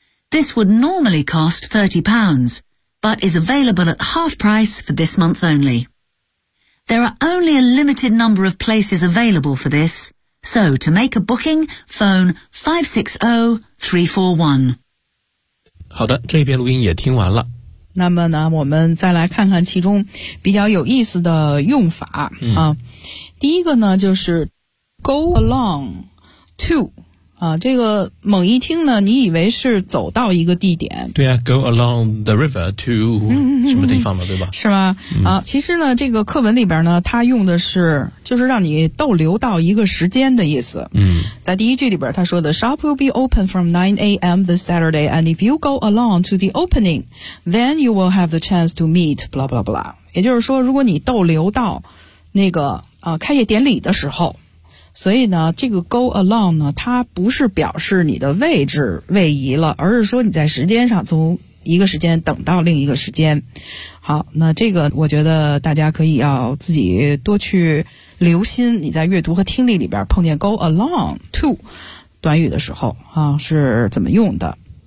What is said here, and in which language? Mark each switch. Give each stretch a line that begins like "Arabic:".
English: This would normally cost £30, but is available at half price for this month only. There are only a limited number of places available for this,So, to make a booking, phone 560-341.
Chinese: 好的，这一遍录音也听完了。那么呢，我们再来看看其中比较有意思的用法、第一个呢，就是
English: go along to,
Chinese: 这个猛一听呢，你以为是走到一个地点。对啊
English: go along the river to
Chinese: 什么地方嘛，对吧？是吧、其实呢，这个课文里边呢，它用的是就是让你逗留到一个时间的意思。在第一句里边，他说的
English: shop will be open from 9 a.m. this Saturday, and if you go along to the opening, then you will have the chance to meet blah blah blah.
Chinese: 也就是说，如果你逗留到那个开业典礼的时候。所以呢，这个
English: go along
Chinese: 呢，它不是表示你的位置位移了，而是说你在时间上从一个时间等到另一个时间。好，那这个我觉得大家可以要自己多去留心，你在阅读和听力里边碰见
English: go along to
Chinese: 短语的时候啊，是怎么用的。